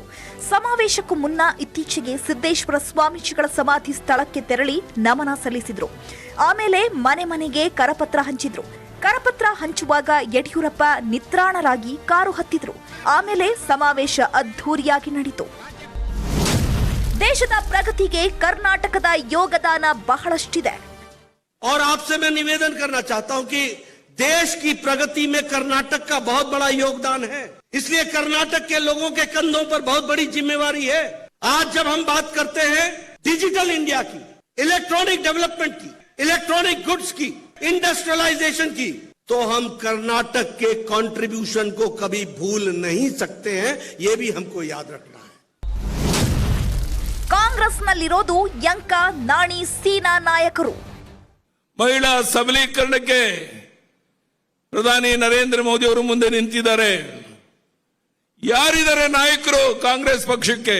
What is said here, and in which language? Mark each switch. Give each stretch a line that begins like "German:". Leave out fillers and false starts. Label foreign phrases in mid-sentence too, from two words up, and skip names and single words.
Kannada: ಸಮಾವೇಶಕ್ಕೂ ಮುನ್ನ ಇತ್ತೀಚೆಗೆ ಸಿದ್ದೇಶ್ವರ ಸ್ವಾಮೀಜಿಗಳ ಸಮಾಧಿ ಸ್ಥಳಕ್ಕೆ ತೆರಳಿ ನಮನ ಸಲ್ಲಿಸಿದ್ರು. ಆಮೇಲೆ ಮನೆ ಮನೆಗೆ ಕರಪತ್ರ ಹಂಚಿದ್ರು. ಕರಪತ್ರ ಹಂಚುವಾಗ ಯಡಿಯೂರಪ್ಪ ನಿತ್ರಾಣರಾಗಿ ಕಾರು ಹತ್ತಿದ್ರು. ಆಮೇಲೆ ಸಮಾವೇಶ ಅದ್ಧೂರಿಯಾಗಿ ನಡೆಯಿತು. ದೇಶದ ಪ್ರಗತಿಗೆ ಕರ್ನಾಟಕದ ಯೋಗದಾನ ಬಹಳಷ್ಟಿದೆ.
Hindi: और आपसे मैं निवेदन करना चाहता हूं कि देश की प्रगति में कर्नाटक का बहुत बड़ा योगदान है. इसलिए कर्नाटक के लोगों के कंधों पर बहुत बड़ी जिम्मेवारी है. आज जब हम बात करते हैं डिजिटल इंडिया की,
English: electronic development
Hindi: की,
English: electronic goods
Hindi: की, इंडस्ट्रियलाइजेशन की, तो हम कर्नाटक के कंट्रीब्यूशन को कभी भूल नहीं सकते हैं. ये भी हमको याद रखना है.
Kannada: ಕಾಂಗ್ರೆಸ್ನಲ್ಲಿರೋದು ಯಂಕ ನಾಣಿ ಸೀನಾ ನಾಯಕರು. ಮಹಿಳಾ ಸಬಲೀಕರಣಕ್ಕೆ ಪ್ರಧಾನಿ ನರೇಂದ್ರ ಮೋದಿ ಅವರು ಮುಂದೆ ನಿಂತಿದ್ದಾರೆ. ಯಾರಿದ್ದಾರೆ ನಾಯಕರು ಕಾಂಗ್ರೆಸ್ ಪಕ್ಷಕ್ಕೆ?